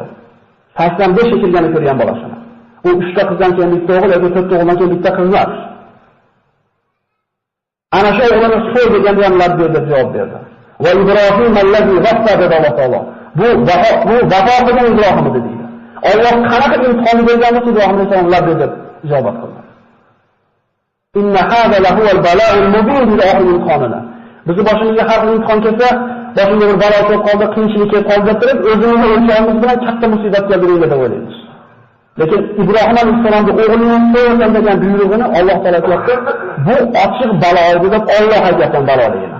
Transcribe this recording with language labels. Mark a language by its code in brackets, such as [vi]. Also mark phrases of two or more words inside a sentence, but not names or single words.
[uz] 85 shetirganda ko'rgan bolasini. U 3 ta qizdan keyin bitta o'g'il yoki 4 ta o'g'ildan keyin bitta qiz emas. Ana shu o'g'lini so'y deganda ham labbayk deb javob berdi. [ar] وإبراهيم الذي وفى [uz] dedi Alloh taolo. Bu vafo qilgan Ibrohim edi deydi. Alloh qanaqa imtihon bergan bo'lsa Ibrohim alayhisalom labbayk deb javob qildi. [ar] إن هذا لهو البلاء المبين [uz] deb imtihonini. Bizni boshimizga har xil imtihon kelsa, boshimizga bir balo kelib qoldi, qiyinchilik kelib qoldi deb turib, o'zimizni o'lchaymiz bilan katta musibat keldi deb o'ylaymiz. Lekin Ibrohim alayhisalomning o'g'lining so'ygan degan buyrug'ini Alloh taolo aytdi, bu ochiq balo edi deb Alloh aytgan baloligini.